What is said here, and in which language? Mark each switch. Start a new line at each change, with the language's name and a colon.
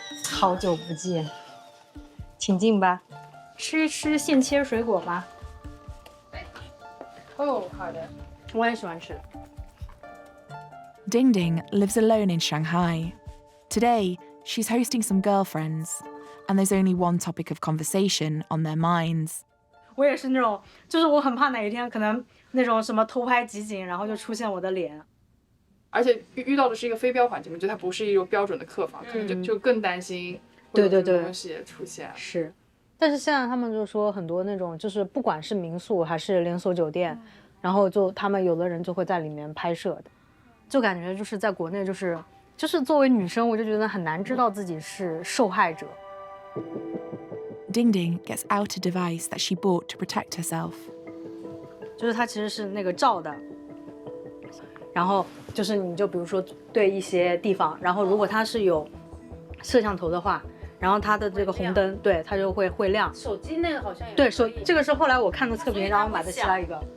Chinese: 好久不见，请进吧。吃一吃现切水果吧。哦，好的，我也喜欢吃。
English: Ding Ding lives alone in Shanghai. Today, she's hosting some girlfriends, and there's only one topic of conversation on their minds.
Chinese: 我也是那种，就是我很怕哪一天可能那种什么偷拍集锦，然后就出现我的脸。而且遇到的是一个非标环境，就它不是一种标准的客房，可能就更担心会有这种东西出现。是，但是现在他们就说很多那种，就是不管是民宿还是连锁酒店，然后就他们有的人就会在里面拍摄的，就感觉就是在国内就是作为女生，我就觉得很难知道自己是受害者。
English: Ding Ding gets out a device that she bought to protect herself.
Chinese: 就是它其实是那个照的，然后就是你就比如说对一些地方，然后如果它是有摄像头的话，然后它的这个红灯，对，它就会亮。手机那个好像也对，这个是后来我看的测评，然后买的其他一个，